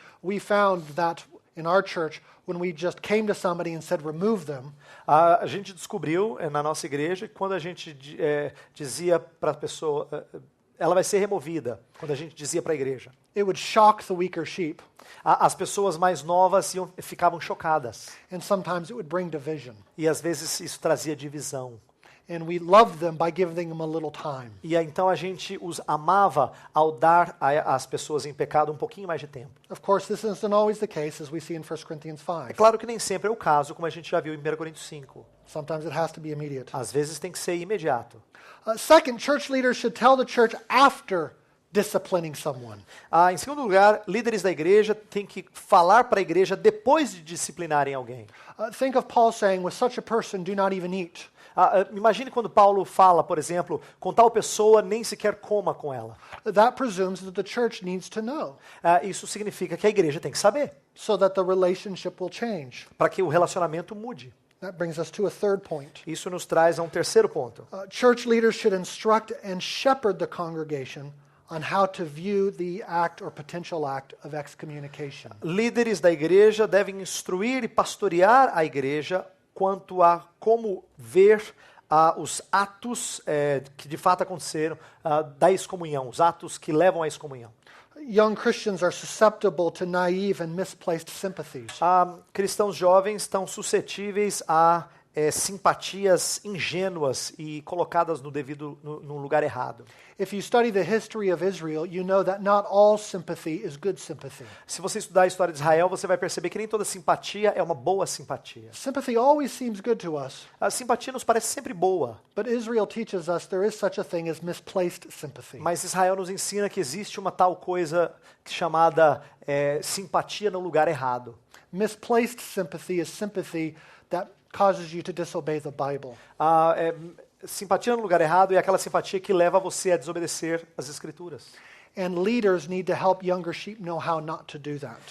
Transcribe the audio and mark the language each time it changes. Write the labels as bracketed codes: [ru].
[en] We found that in our church, when we just came to somebody and said, remove them, [pt] A gente descobriu na nossa igreja que quando a gente dizia para a pessoa, ela vai ser removida, quando a gente dizia para a igreja, [en] it would shock the weaker sheep, [pt] as pessoas mais novas ficavam chocadas. [en] and sometimes it would bring division. [pt] E às vezes isso trazia divisão. [en] And we loved them by giving them a little time. [pt] E então a gente os amava ao dar às pessoas em pecado um pouquinho mais de tempo. [en] Of course, this isn't always the case, as we see in 1 Corinthians [pt] É [en] 5. [pt] claro que nem sempre é o caso, como a gente já viu em 1 Coríntios 5. [en] Sometimes it has to be immediate. [pt] Às vezes tem que ser imediato. [en] Second, church leaders should tell the church after disciplining someone. [pt] Em segundo lugar, líderes da igreja têm que falar para a igreja depois de disciplinarem alguém. [en] Think of Paul saying, with such a person, do not even eat. [pt] Imagine quando Paulo fala, por exemplo, com tal pessoa nem sequer coma com ela. [en] That presumes that the church needs to know, [pt] Isso significa que a igreja tem que saber, [en] so that the relationship will change. [pt] para que o relacionamento mude. [en] That brings us to a third point. [pt] Isso nos traz a um terceiro ponto. [en] Church leaders should instruct and shepherd the congregation on how to view the act or potential act of excommunication. [pt] Líderes da igreja devem instruir e pastorear a igreja quanto a como ver os atos que de fato aconteceram da excomunhão, os atos que levam à excomunhão. [en] Young Christians are susceptible to naive and misplaced sympathies. [pt] Cristãos jovens estão suscetíveis a simpatias ingênuas e colocadas no lugar errado. [en] If you study the history of Israel, you know that not all sympathy is good sympathy. [pt] Se você estudar a história de Israel, você vai perceber que nem toda simpatia é uma boa simpatia. [en] Sympathy always seems good to us, [pt] A simpatia nos parece sempre boa, [en] but Israel teaches us there is such a thing as misplaced sympathy. [pt] mas Israel nos ensina que existe uma tal coisa chamada simpatia no lugar errado. [en] Misplaced sympathy is sympathy that causes you to disobey the Bible. [pt] Simpatia no lugar errado é aquela simpatia que leva você a desobedecer as Escrituras. [en] And leaders need to help younger sheep know how not to do that.